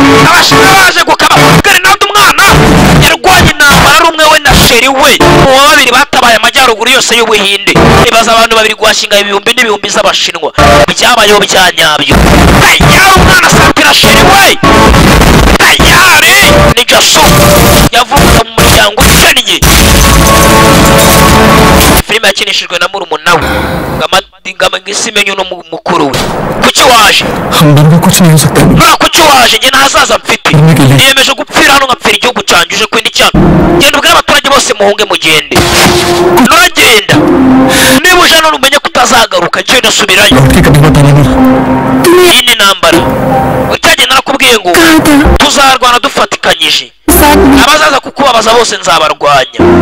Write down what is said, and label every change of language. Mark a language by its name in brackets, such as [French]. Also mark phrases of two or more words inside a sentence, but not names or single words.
[Kinyarwanda] kare nabwo umwana yarwanye intambara ari umwe we na sheri we mu babiri batabaye amajyaruguru yose y'Ubuhinde ibaza abantu babiri guhashinga ibihumbi n'ibihumbi z'abashinwa byabayeho bya nyabyo yari umwana asatira sheri we yari ni Jasu yavuka mu muryango ukennye filime yakinishijwe na murumuna we ngama ngisimenye no mukuru we kuki waje [Hindi] हम दोनों को कुछ नहीं हो सकता [Kinyarwanda] nta kuki waje njye ntazaza mfite niyemeje gupfira hano nkapfira igihugu cyanjye uje kwenda icyaha genda ubwire abaturage bose muhunge mugende nuragenda niba uje hano umenye ko utazagaruka genda subirayo iyi ni intambara utagenda nakubwiye ngo tuzarwana dufatikanyije abazaza kukubabaza bose nzabarwanya